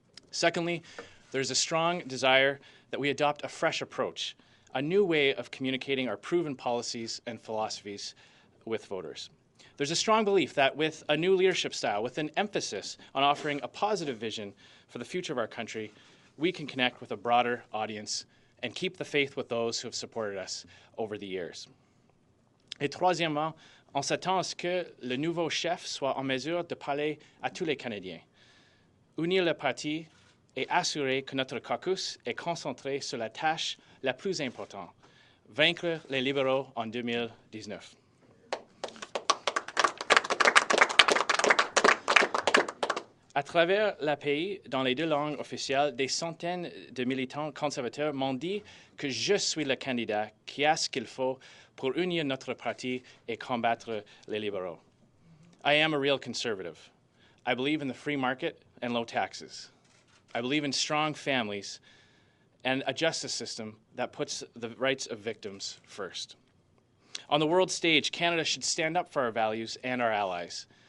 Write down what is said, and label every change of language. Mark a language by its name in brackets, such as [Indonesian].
[English] Secondly, there's a strong desire that we adopt a fresh approach, a new way of communicating our proven policies and philosophies with voters. There's a strong belief that with a new leadership style, with an emphasis on offering a positive vision for the future of our country, we can connect with a broader audience and keep the faith with those who have supported us over the years. [French] Et troisièmement, on s'attend à ce que le nouveau chef soit en mesure de parler à tous les Canadiens, unir le parti et assurer que notre caucus est concentré sur la tâche la plus importante, vaincre les libéraux en 2019. À travers le pays, dans les 2 langues officielles, des centaines de militants conservateurs m'ont dit que je suis le candidat qui a ce qu'il faut pour unir notre parti et combattre les libéraux. [English] I am a real conservative. I believe in the free market and low taxes. I believe in strong families and a justice system that puts the rights of victims first. On the world stage, Canada should stand up for our values and our allies.